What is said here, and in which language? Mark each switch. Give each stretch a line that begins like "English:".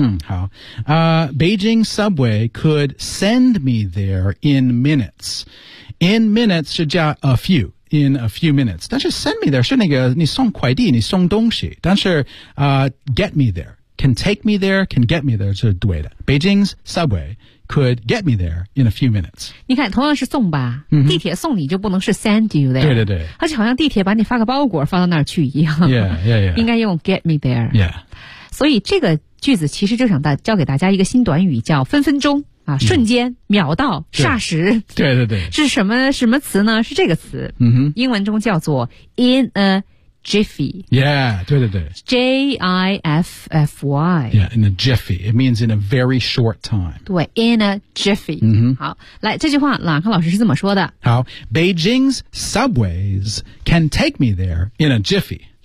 English: 好Beijing subway could send me there in minutesIn minutes
Chinese: 是加
English: a few, in a few minutes.
Chinese: 但是 send me there 是那个你送快递你送东西。但是
English: get me there, can take me there,
Chinese: can get me there 是对的。
English: Beijing's subway could get me there in a few minutes.
Chinese: 你看同样是送吧、 mm-hmm. 地铁送你就不能是 send you there. 对对对。而且好像地铁把你发个包裹放到那儿去一样。
English: Yeah, yeah, yeah.
Chinese: 应该用 get me there.
English: Yeah.
Chinese: 所以这个句子其实就想教给大家一个新短语叫分分钟。啊、瞬间、嗯、秒到霎时对对对是什么词呢是这个词、嗯、哼英文中叫做 in a jiffy yeah 对对对
English: J-I-F-F-Y yeah in a jiffy it means in a very short time 对 in a jiffy、嗯、哼
Chinese: 好来这句话朗康老师是这么说的
English: 好 Beijing's subways can take me there in a jiffy